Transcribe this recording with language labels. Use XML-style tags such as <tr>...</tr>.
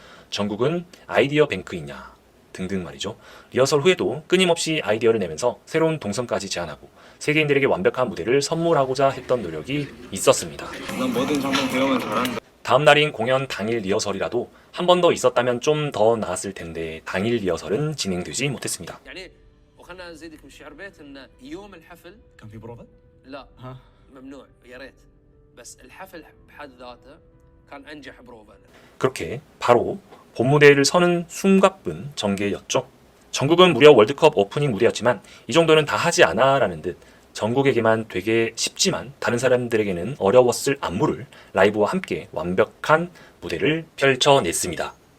<ko>정국은 아이디어 뱅크이냐 등등 말이죠. 리허설 후에도 끊임없이 아이디어를 내면서 새로운 동선까지 제안하고 세계인들에게 완벽한 무대를 선물하고자 했던 노력이 있었습니다. 난 뭐든 한번 배우면 잘한다. 다음 날인 공연 당일 리허설이라도 한 번 더 있었다면 좀 더 나았을 텐데 당일 리허설은 진행되지 못했습니다.</ko> <ar>يعني وخلنا نزيدك من شعر بيت ان يوم الحفل كان في بروفات؟ لا ممنوع يا ريت بس الحفل بحد ذاته كان انجح بروفا.</ar> <ko>그렇게 바로 본 무대를 서는 숨가쁜 전개였죠. 정국은 무려 월드컵 오프닝 무대였지만 이 정도는 다 하지 않아 라는 듯 정국에게만 되게 쉽지만 다른 사람들에게는 어려웠을 안무를 라이브와 함께 완벽한 무대를 펼쳐냈습니다.</ko>